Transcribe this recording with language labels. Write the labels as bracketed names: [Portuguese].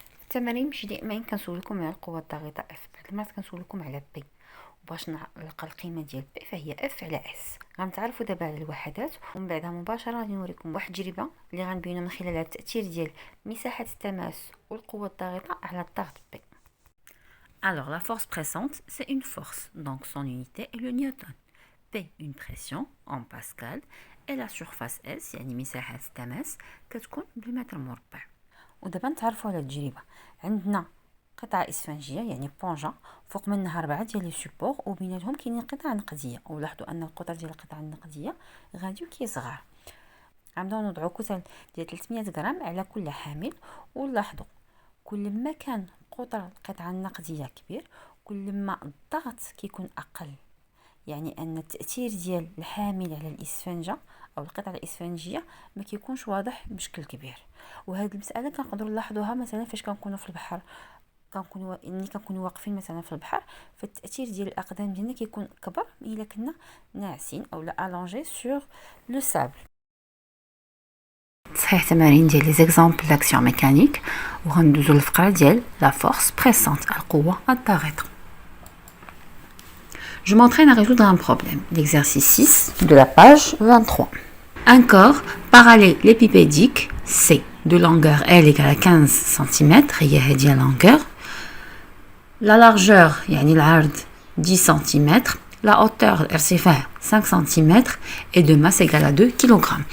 [Arabic] التمارين ماشي دائما كنسولكم على القوه الضاغطه F، بعض المرات كنسولكم على بي، باش نلقى القيمه ديال بي فهي اف على اس. غنتعرفوا دابا على الوحدات، ومن بعدها مباشره غادي نوريكم واحد التجربه اللي غنبينوا من خلالها التاثير ديال مساحه التماس والقوه الضاغطه على الضغط بي. [French] Alors la force pressante, c'est une force, donc son unité est le newton. P, une pression en pascal, et la surface S [Arabic] يعني مساحه التماس كتكون بالمتر مربع. ودابا نتعرفوا على التجربه. عندنا قطعة إسفنجية يعني بونجا، فوق منها 4 ديال لي سوبور وبيناتهم كاينين قطع نقدية، ولاحظوا أن القطر ديال القطع النقدية غاديو كيصغر. غنبداو نوضعو كتل ديال 300 غرام على كل حامل، ولاحظوا كل ما كان قطر القطعة النقدية كبير كل ما الضغط كيكون أقل، يعني أن التأثير ديال الحامل على الإسفنجة أو القطعة الإسفنجية ما كيكونش واضح بشكل كبير. وهذه المسألة كنقدروا نلاحظوها مثلا فاش كنكونوا في البحر، ملي كنكونوا واقفين مثلا في البحر، فالتاثير ديال الاقدام ديالنا كيكون كبر الا كنا ناعسين او لا الونجي سور لو سابل. صحيح تمارين ديال لي زيكزامبل داكسيون ميكانيك، وغندوزو للفقره ديال لا فورس بريسونت، القوه الضاغطه. [French] Je m'entraîne à résoudre un problème. L'exercice 6 de la page 23. Un corps parallélépipédique C de longueur L égale à 15 cm, [Arabic] هي هذه [French] longueur. La largeur يعني العرض 10 cm, la hauteur الارتفاع 5 cm et de masse égale à 2 kg.